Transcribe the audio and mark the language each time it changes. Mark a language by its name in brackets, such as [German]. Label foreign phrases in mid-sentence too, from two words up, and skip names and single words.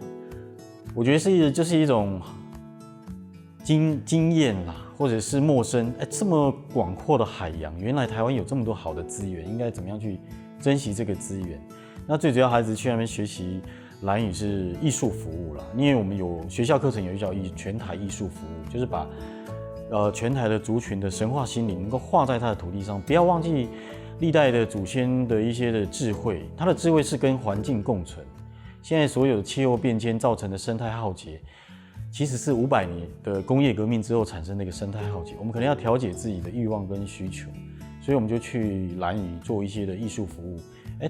[Chinese] 我覺得就是一種經驗啦，或者是陌生。這麼廣闊的海洋，原來台灣有這麼多好的資源，應該怎麼樣去珍惜這個資源？那最主要孩子去那邊學習。蘭嶼是藝術服務啦，因為我們有學校課程有一叫全台藝術服務，就是把全台的族群的神話心靈能夠畫在它的土地上，不要忘記歷代的祖先的一些的智慧，它的智慧是跟環境共存。現在所有的氣候變遷造成的生態浩劫，其實是500年的工業革命之後產生的一個生態浩劫，我們可能要調節自己的慾望跟需求，所以我們就去蘭嶼做一些的藝術服務。